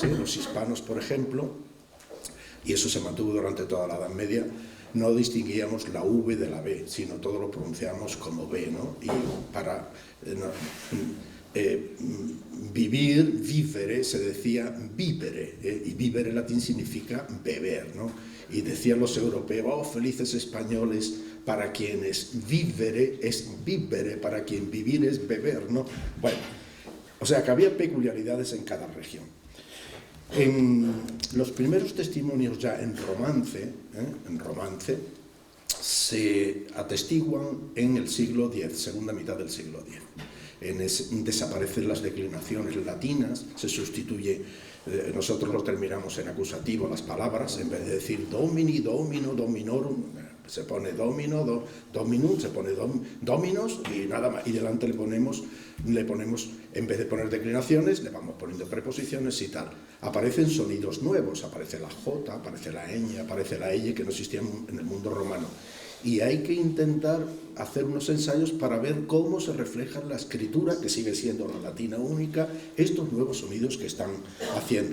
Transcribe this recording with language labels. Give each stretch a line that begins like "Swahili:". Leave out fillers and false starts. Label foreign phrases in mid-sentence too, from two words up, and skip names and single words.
Spanish: Los hispanos, por ejemplo, y eso se mantuvo durante toda la Edad Media, no distinguíamos la V de la B, sino todo lo pronunciábamos como B, ¿no? Y para vivere, se decía vivere, y vivere en latín significa beber, ¿no? Y decían los europeos, oh, felices españoles, para quienes vivere es vivere, para quien vivir es beber, ¿no? Bueno, o sea que había peculiaridades en cada región. En los primeros testimonios ya en romance se atestiguan en el siglo X, segunda mitad del siglo X. Desaparecen las declinaciones latinas, se sustituye, nosotros lo terminamos en acusativo las palabras, en vez de decir
Latin: domini, domino, dominorum,
Spanish: se pone
Latin: domino, dominum,
Spanish: se pone dominos y nada más, y delante le ponemos, en vez de poner declinaciones, le vamos poniendo preposiciones y tal. Aparecen sonidos nuevos, aparece la J, aparece la ñ, aparece la L, que no existían en el mundo romano. Y hay que intentar hacer unos ensayos para ver cómo se refleja en la escritura, que sigue siendo la latina única, estos nuevos sonidos que están haciendo.